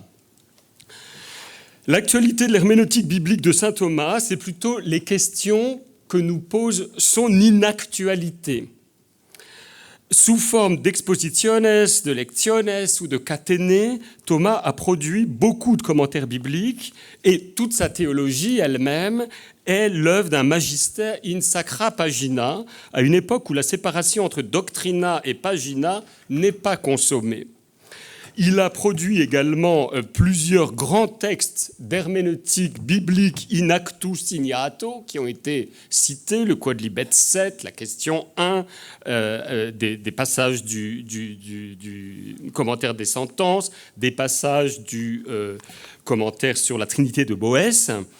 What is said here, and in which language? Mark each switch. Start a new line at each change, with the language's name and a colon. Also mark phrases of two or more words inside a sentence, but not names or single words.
French: L'actualité de l'herméneutique biblique de saint Thomas, c'est plutôt les questions que nous pose son inactualité. Sous forme d'expositiones, de lectiones ou de caténées, Thomas a produit beaucoup de commentaires bibliques et toute sa théologie elle-même est l'œuvre d'un
Latin: magister in sacra pagina,
French: à une époque où la séparation entre
Latin: doctrina et pagina
French: n'est pas consommée. Il a produit également plusieurs grands textes d'herméneutique biblique
Latin: in actu signato
French: qui ont été cités, le Quodlibet 7, la question 1, des passages du commentaire des sentences, des passages du commentaire sur la Trinité de Boès.